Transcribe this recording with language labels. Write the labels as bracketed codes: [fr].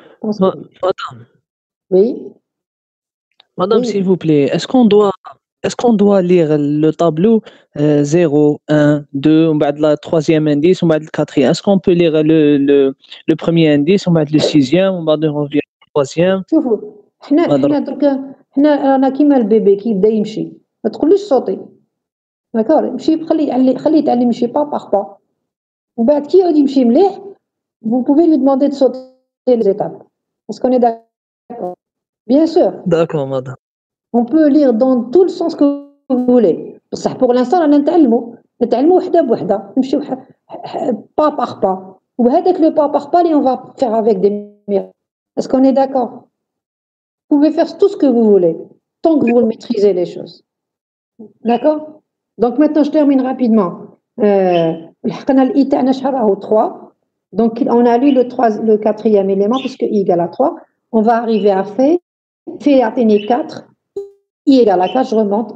[fr] Madame. Oui. Madame, oui. S'il vous plaît, est-ce qu'on doit lire le tableau 0, 1, 2, on va de la troisième indice, on va de la quatrième. Est-ce qu'on peut lire le premier indice, on va de le sixième, on va de revenir au troisième? [ar] شوفوا حنا درك حنا رانا كيما البيبي كي يبدا يمشي ما تقوليش صوتي داكور يمشي خليه يتعلم يمشي با باغ با ومن بعد كي يعود يمشي مليح [fr] vous pouvez lui demander de sauter les étapes. Est-ce qu'on est d'accord? Bien sûr. D'accord, madame. On peut lire dans tout le sens que vous voulez. [ar] بصح [fr] pour l'instant [ar] رانا نتعلموا وحده بوحده نمشيو با باغ با وهذاك لو با باغ با اللي [fr] on va faire avec des miracles. Est-ce qu'on est d'accord? Vous pouvez faire tout ce que vous voulez, tant que vous maîtrisez les choses. D'accord? Donc maintenant, je termine rapidement. [ar] لحقنا الإي تاعنا شحال راهو 3. [fr] Donc, on a lu le quatrième élément, puisque I égale à 3. On va arriver à fait atteint 4. I égale à 4, je remonte.